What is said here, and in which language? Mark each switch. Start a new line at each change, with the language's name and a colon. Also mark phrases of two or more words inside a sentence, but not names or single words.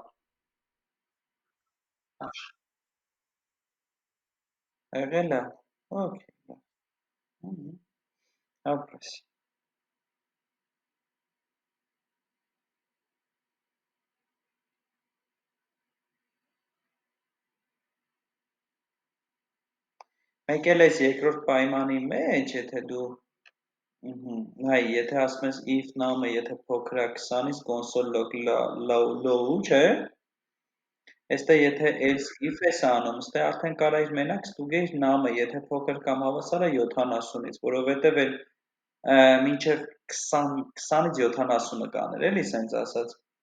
Armenian: եղել ա, օքեյ, ապրես։ Մեկ էլ ես երկրորդ պայմանի մեջ, եթե դու հայ, եթե ասում ես
English: if name-
Armenian: ը, եթե փոքր է 20-ից
English: console log low,
Armenian: չէ, այստեղ եթե
English: else if
Armenian: ես անում, այստեղ արդեն կարա իր մենակ ստուգեիր name-ը, եթե փոքր կամ հավասար է 70-ից, որովհետև էլ մինչև 20-ից 70-ը կաներ, էլի սենց ասած։